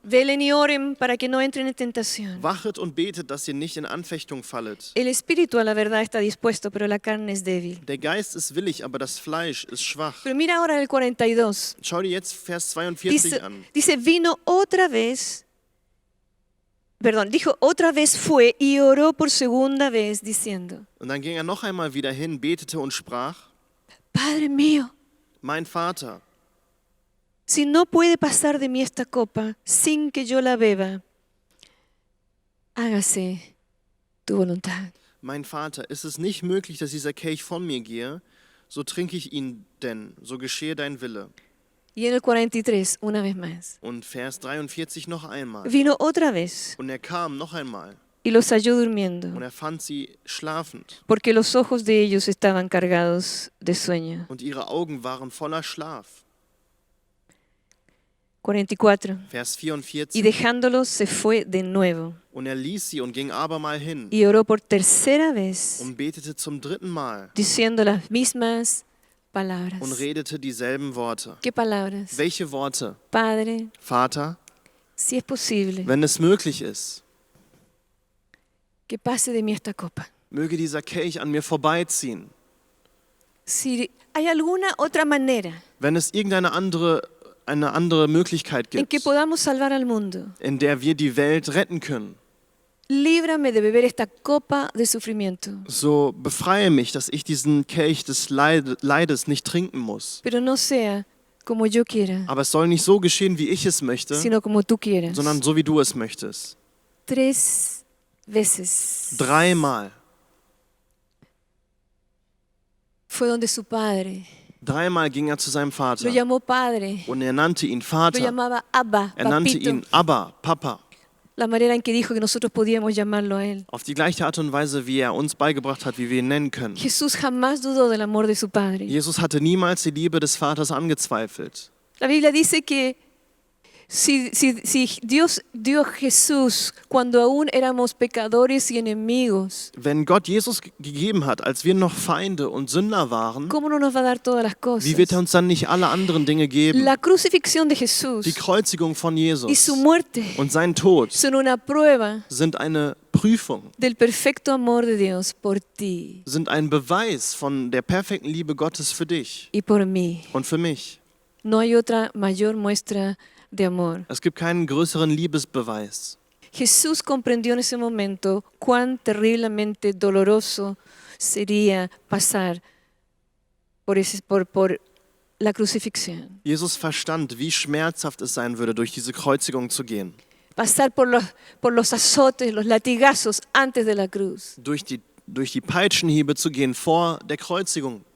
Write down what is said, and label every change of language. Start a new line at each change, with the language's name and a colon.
Spanish: Velen y oren para que no entren en tentación.
German: Wachet und betet, dass ihr nicht in Anfechtung fallet.
Spanish: El espíritu a la verdad está dispuesto, pero la carne es débil.
German: Der Geist ist willig, aber das Fleisch ist schwach.
Spanish: Pero mira ahora el 42.
German: Schau dir jetzt Vers 42 an.
Spanish: Dice, vino otra vez, dijo, otra vez fue y oró por segunda vez diciendo,
German: Und dann ging er noch einmal wieder hin, betete und sprach,
Spanish: Padre mío,
German: mein Vater,
Spanish: si no puede pasar de mí esta copa sin que yo la beba, hágase tu voluntad.
German: mein Vater, ist es nicht möglich, dass dieser Kelch von mir gehe, so trinke ich ihn denn, so geschehe dein Wille.
Spanish: Y en el 43, una vez más,
German: Und Vers 43 noch einmal.
Spanish: vino otra vez
German: Und er kam noch einmal
Spanish: y los halló
German: und
Spanish: durmiendo,
German: er fand sie schlafend
Spanish: porque los ojos de ellos estaban cargados de sueño.
German: und ihre Augen waren voller Schlaf.
Spanish: 44.
German: Vers
Spanish: Y
German: 44.
Spanish: dejándolos se fue de nuevo
German: Und er ließ sie und ging abermal hin
Spanish: y oró por tercera vez,
German: und betete zum dritten Mal
Spanish: diciendo las mismas palabras.
German: und redete dieselben Worte.
Spanish: ¿Qué palabras?
German: Welche Worte?
Spanish: Padre,
German: Vater,
Spanish: si es posible,
German: wenn es möglich ist,
Spanish: que pase de mí esta copa.
German: möge dieser Kelch an mir vorbeiziehen.
Spanish: Si hay alguna otra manera
German: Wenn es eine andere Möglichkeit
Spanish: en que
German: gibt,
Spanish: podamos salvar al mundo,
German: in der wir die Welt retten können,
Spanish: líbrame de beber esta copa de sufrimiento,
German: so befreie mich, dass ich diesen Kelch des Leides nicht trinken muss.
Spanish: pero no sea como yo quiera,
German: Aber es soll nicht so geschehen, wie ich es möchte,
Spanish: sino como tú quieras.
German: sondern so, wie du es möchtest.
Spanish: 3 veces
German: 3-mal.
Spanish: fue donde su padre
German: 3-mal ging er zu seinem Vater
Spanish: lo llamó padre,
German: und er nannte ihn
Spanish: lo
German: Vater.
Spanish: llamaba Abba,
German: Er nannte
Spanish: papito,
German: ihn Abba, Papa.
Spanish: la manera en que dijo que nosotros podíamos llamarlo a él.
German: Auf die gleiche Art und Weise, wie er uns beigebracht hat, wie wir ihn nennen können.
Spanish: Jesús jamás dudó del amor de su padre.
German: Jesus hatte niemals die Liebe des Vaters angezweifelt.
Spanish: La Biblia dice que si Dios dio a Jesús cuando aún éramos pecadores y enemigos,
German: Wenn Gott Jesus gegeben hat, als wir noch Feinde und Sünder waren,
Spanish: ¿cómo no nos va a dar todas las cosas?
German: wie wird er uns dann nicht alle anderen Dinge geben?
Spanish: La crucifixión de Jesús
German: Die Kreuzigung von
Spanish: y
German: Jesus
Spanish: su muerte
German: und sein Tod
Spanish: son una prueba
German: sind eine Prüfung,
Spanish: del perfecto amor de Dios por ti
German: sind ein Beweis von der perfekten Liebe Gottes für dich
Spanish: y por mí.
German: und für mich.
Spanish: No hay otra mayor muestra de amor.
German: Es gibt keinen größeren Liebesbeweis.
Spanish: Jesús comprendió en ese momento cuán terriblemente doloroso sería pasar por la crucifixión.
German: Jesus verstand, wie schmerzhaft es sein würde, durch diese Kreuzigung zu gehen.
Spanish: Pasar por los azotes, los latigazos antes de la cruz.
German: Durch die Peitschenhiebe zu gehen vor der Kreuzigung.